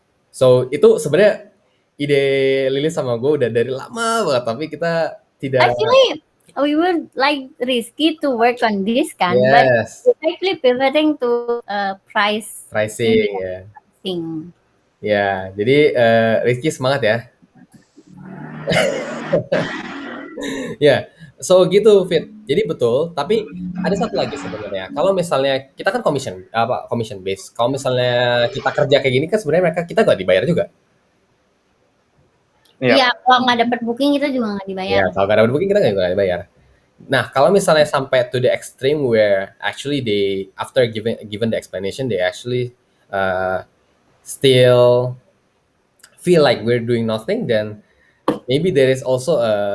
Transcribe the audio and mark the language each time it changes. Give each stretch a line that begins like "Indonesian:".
Indonesian: So, itu sebenarnya ide Lilis sama gue udah dari lama banget, tapi kita tidak.
English: Actually, we would like Rizky to work on this kan, Yes. but we're actually pivoting to Pricing, ya. pricing.
Indonesian: Ya, jadi Rizky semangat ya. Ya, so gitu Fit. Jadi betul, tapi ada satu lagi sebenarnya. Kalau misalnya kita kan commission based. Kalau misalnya kita kerja kayak gini kan sebenarnya kita nggak dibayar juga. Iya, kalau nggak dapat booking kita juga nggak dibayar. Ya, kalau nggak dapat booking kita nggak dibayar. Nah, kalau misalnya sampai
English: to the extreme where actually they after given the explanation they actually still feel like we're doing nothing, then maybe there is also a